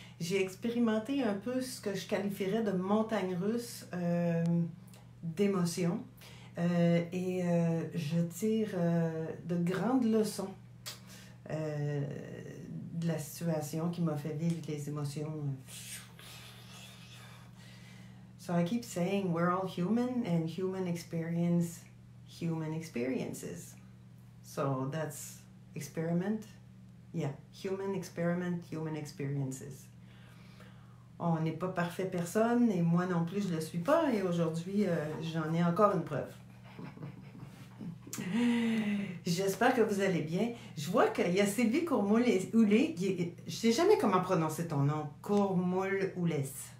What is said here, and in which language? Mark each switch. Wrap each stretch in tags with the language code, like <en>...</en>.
<fr>J'ai expérimenté un peu ce que je qualifierais de montagne russe d'émotions. Et je tire de grandes leçons de la situation qui m'a fait vivre les émotions.</fr> <en>So I keep saying we're all human and human experience human experiences. So that's experiment. Yeah, human experiment, human experiences.</en> <fr>On n'est pas parfait personne et moi non plus je le suis pas et aujourd'hui j'en ai encore une preuve. J'espère que vous allez bien. Je vois qu'il y a Sylvie Courmoul-Oulé. Je sais jamais comment prononcer ton nom. Courmoul-Oulès.</fr>